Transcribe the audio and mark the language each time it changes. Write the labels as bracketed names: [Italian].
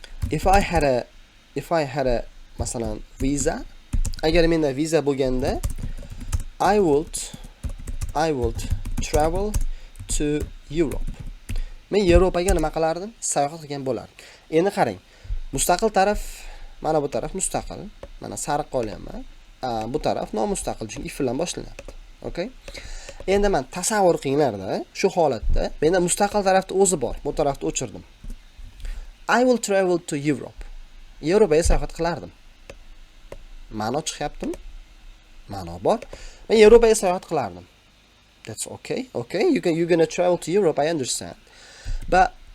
[English] If I had a masalan visa, [Uzbek] agar menda viza bo'lganda [English] I would travel to Europe. [Uzbek] Men Yevropaga nima qilardim? Sayohat qilgan bo'lardim. Endi qarang. Mustaqil taraf mana bu taraf mustaqil. Mana sariq qolyapman. Bu taraf nomustaqil chunki if bilan boshlanadi. Okay? Endi men tasavvur qilinglarda, shu holatda menda mustaqil tarafda o'zi bor. Bu tarafni o'chirdim. [English] I will travel to Europe. [Uzbek] Yevropaga sayohat qilardim. Ma'no chiqyaptimi? Ma'no bor. Men Yevropaga sayohat qilardim. [English] That's okay. Okay, you're going to travel to Europe, I understand. But